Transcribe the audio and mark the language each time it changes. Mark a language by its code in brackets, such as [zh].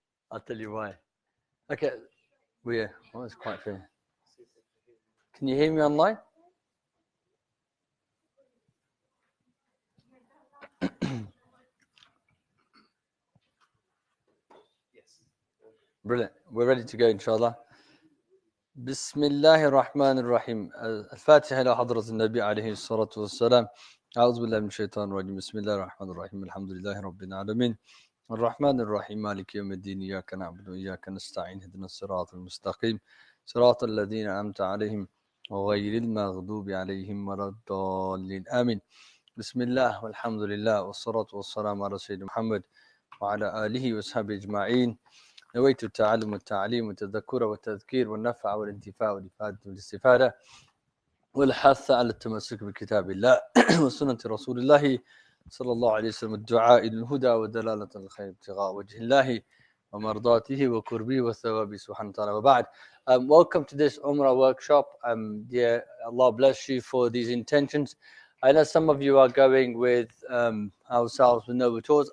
[en] I'll tell you why. Okay. We're. Oh, it's quite fair. Can you hear me online? Brilliant. We're ready to go, inshallah. [ar] بسم الله الرحمن الرحيم. الفاتحة إلى حضرة النبي عليه الصلاة والسلام. أعوذ بالله من الشيطان الرجيم. بسم الله الرحمن الرحيم. الحمد لله رب العالمين. الرحمن الرحيم مالك يوم الدين. إياك نعبد وإياك نستعين. اهدنا الصراط المستقيم صراط الذين أنعمت عليهم غير المغضوب عليهم ولا الضالين. آمين. بسم الله والحمد لله والصلاة والسلام على سيدنا محمد وعلى آله وصحبه أجمعين. نويت التعلم والتعليم والتذكر والتذكير والنفع والانتفاع والإفادة والاستفادة والحث على التمسك بكتاب الله وسنة رسول الله صلى الله عليه وسلم. الدعاء إلى الهدى ودلالة الخير ابتغاء وجه الله ومرضاته وقربه وثوابه سبحانه وتعالى. وبعد. [en] Welcome to this Umrah Workshop. Dear Allah bless you for these intentions. I know some of you are going with ourselves with no tours.